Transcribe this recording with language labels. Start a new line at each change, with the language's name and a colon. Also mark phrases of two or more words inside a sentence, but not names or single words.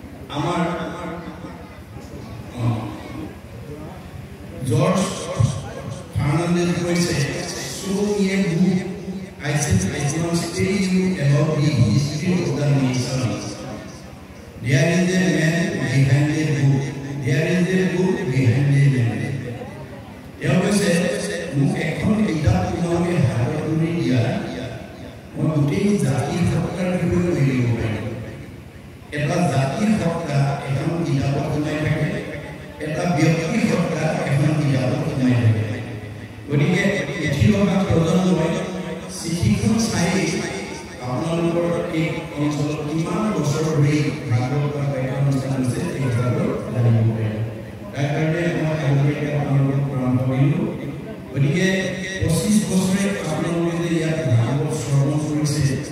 Assamese: আমার George Fernandez কৈছে
English: so ye book I said I must tell you about the history of the nation. There is a man behind the book. There is a book behind the man. There was a book
Assamese: এখন এটা তোমাকে হাতে তুলে দিয়া মই গোটেই জাতিৰ সত্তাৰ বিষয়ে লিখিব পাৰিম এটা জাতিৰ সত্তা এখন কিতাপত সোমাই থাকে এটা ব্যক্তিৰ সত্তা এখন কিতাপত সোমাই থাকে গতিকে ইতিহাস প্ৰজন্মই চিঠিখন চাই আপোনালোকৰ এই অঞ্চলত কিমান বছৰ ধৰি ভাগৱত ব্যাখ্যান অনুষ্ঠান হৈছে এই কথাটো জানিব পাৰে তাৰ কাৰণে মই আগলৈকে আপোনালোকক প্ৰণাম কৰিলোঁ গতিকে 25 বছৰে আপোনালোকে যে ইয়াত ভাগৱত শ্ৰৱণ কৰিছে